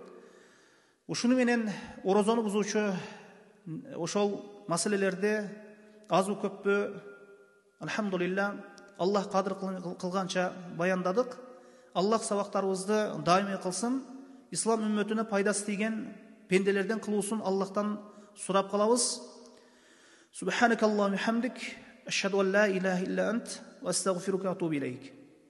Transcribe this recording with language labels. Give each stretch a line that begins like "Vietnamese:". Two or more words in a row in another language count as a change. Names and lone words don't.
Kyrgyz: Ушуну менен орозону бузуучу ошол маселелерди азбы көппү, алхамдулилла, Аллах кадыр кылганча баяндадык. Аллах сабактарыбызды даими кылсын. Ислам үммөтүнө пайдасы тийген пенделерден кылуусун Аллахтан сурап калабыз.
Arabic: سبحانك اللهم وبحمدك أشهد أن لا إله إلا أنت وأستغفرك وأتوب إليك.